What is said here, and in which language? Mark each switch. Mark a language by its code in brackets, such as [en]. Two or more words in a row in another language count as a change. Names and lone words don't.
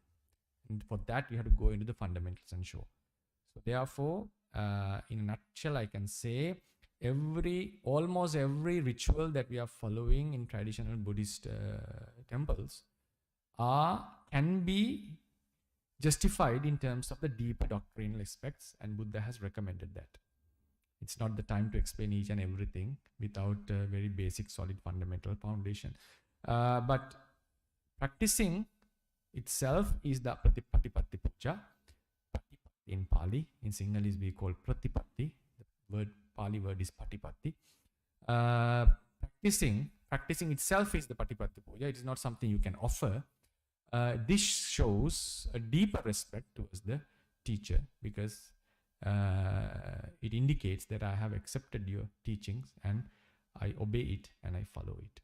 [en] And for that, you have to go into the fundamentals and show. So therefore, in a nutshell, I can say almost every ritual that we are following in traditional Buddhist temples can be justified in terms of the deeper doctrinal aspects, and Buddha has recommended that. It's not the time to explain each and everything without a very basic, solid, fundamental foundation. But practicing itself is the [pi] patipatti puja. [en] Patipatti in Pali, in Sinhalese we call pratipatti. The Pali word is patipatti. Practicing itself is the [pi] patipatti puja. [en] It is not something you can offer. This shows a deeper respect towards the teacher, because it indicates that I have accepted your teachings and I obey it and I follow it.